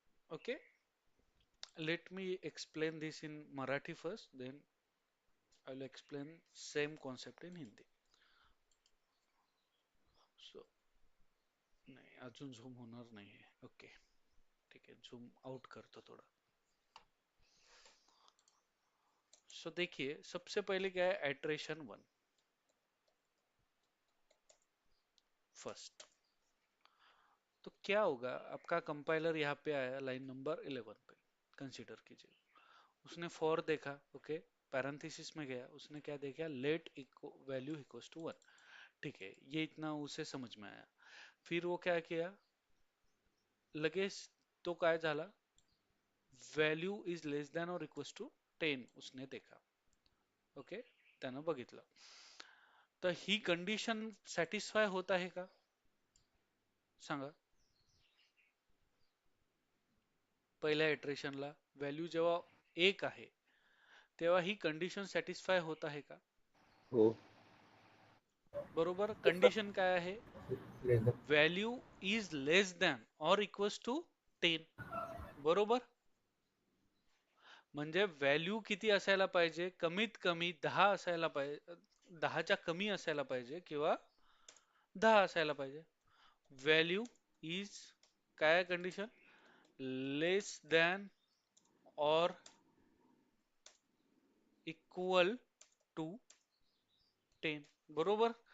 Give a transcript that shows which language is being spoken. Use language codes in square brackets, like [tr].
[en] Okay, let me explain this in Marathi first, then I will explain same concept in Hindi. [mr] So नाही, अजून zoom होणार नाहीये. Okay, ठीक आहे, झूम आउट करतो थोड़ा. [hi] सो देखिए, सबसे पहले क्या है, एट्रेशन 1 फर्स्ट. तो क्या होगा, आपका कंपाइलर यहाँ पे आया लाइन नंबर 11 पे, कंसीडर कीजिए. उसने फॉर देखा, ओके, पैरेंथेसिस में गया, उसने क्या देखा, लेट वैल्यू इक्वल्स टू 1. ठीक है, ये इतना उसे समझ में आया. फिर वो क्या किया, [mr] लगेच तो काय झाला, [en] value is less than और equals to 10 [hi] उसने देखा. [mr] ओके, त्यानं बघितलं. तर ही कंडिशन सॅटिस्फाय होत आहे का, सांगा. पहिल्या इटरेशनला व्हॅल्यू जेव्हा 1 आहे, तेव्हा ही कंडिशन सॅटिस्फाय होत आहे का? हो. बरोबर. कंडिशन काय आहे, [en] Less than. Value is less than और equals to 10. [mr] बरोबर. म्हणजे व्हॅल्यू किती असायला पाहिजे, कमीत कमी 10 असायला पाहिजे, 10च्या कमी असायला पाहिजे किंवा 10 असायला पाहिजे. [en] value is [mr] काय कंडिशन, [en] Less than और equal to 10. [mr] बरोबर.